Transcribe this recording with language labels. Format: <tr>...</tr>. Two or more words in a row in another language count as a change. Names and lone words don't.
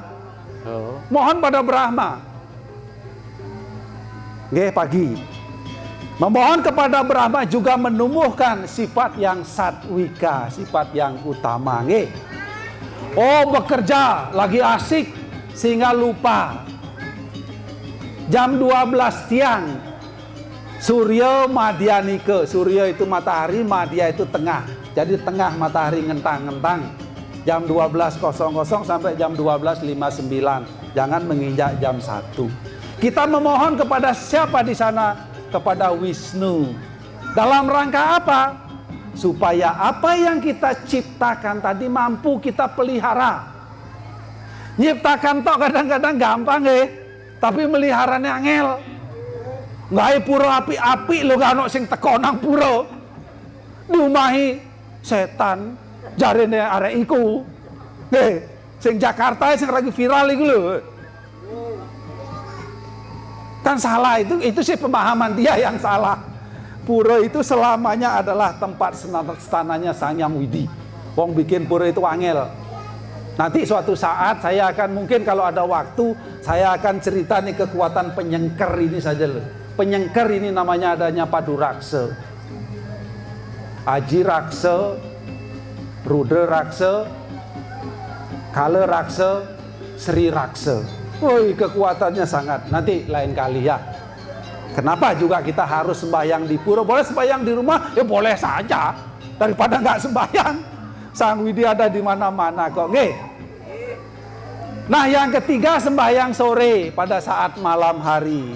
<id>Mohon pada Brahma. Pagi. Memohon kepada Brahma juga menumbuhkan sifat yang satwika, sifat yang utama. Oh, bekerja lagi asik sehingga lupa. Jam 12 siang Surya Madhyanika. Surya itu matahari, Madhya itu tengah. Jadi tengah matahari ngentang-ngentang. Jam 12.00 sampai jam 12.59. Jangan menginjak jam 1. Kita memohon kepada siapa di sana? Kepada Wisnu. Dalam rangka apa? Supaya apa yang kita ciptakan tadi mampu kita pelihara.</id> <jv>Nyiptakan tok kadang-kadang gampang tapi meliharanya angel. Nggak pura api-api lo gak ono sing teko nang pura. Diumahi setan jarene arek iku. Sing Jakarta sing lagi viral iku lho.</jv> <id>Kan salah itu sih pemahaman dia yang salah. Pura itu selamanya adalah tempat setananya Sang Hyang Widi. Wong bikin pura itu angel. Nanti suatu saat saya akan mungkin kalau ada waktu saya akan cerita nih kekuatan penyengker ini saja loh. Penyengker ini namanya adanya Padu Raksa, Aji Raksa, Rudra Raksa, Kala Raksa, Sri Raksa. Woi, kekuatannya sangat. Nanti lain kali ya. Kenapa juga kita harus sembahyang di pura? Boleh sembahyang di rumah? Ya boleh saja. Daripada nggak sembahyang. Sang Widi ada di mana-mana kok. Nah, yang ketiga sembahyang sore pada saat malam hari.</id>